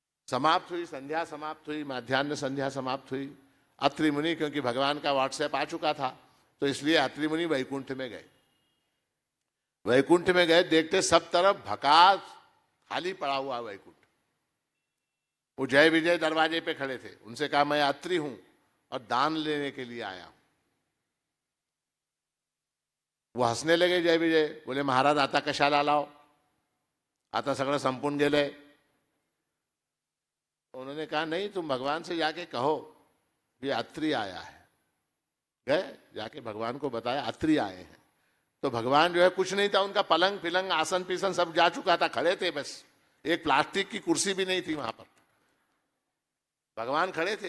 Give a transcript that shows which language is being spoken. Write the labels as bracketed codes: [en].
[hi] समाप्त हुई संध्या, समाप्त हुई माध्याह्न संध्या, समाप्त हुई। अत्रि मुनि, क्योंकि भगवान का व्हाट्सएप आ चुका था, तो इसलिए अत्रि मुनि वैकुंठ में गए। वैकुंठ में गए, देखते सब तरफ भकास खाली पड़ा हुआ वैकुंठ। वो जय विजय दरवाजे पे खड़े थे, उनसे कहा मैं अत्रि हूं और दान लेने के लिए आया हूं। वो हंसने लगे जय विजय, बोले महाराज [mr] आता कशाला आलाव, आता सगळं संपून गेलंय। [hi] उन्होंने कहा नहीं, तुम भगवान से जाके कहो कि अत्रि आया है। गए, जाके भगवान को बताया अत्रि आए हैं। तो भगवान जो है कुछ नहीं था, उनका पलंग पिलंग आसन पीसन सब जा चुका था, खड़े थे बस, एक प्लास्टिक की कुर्सी भी नहीं थी वहां पर, भगवान खड़े थे।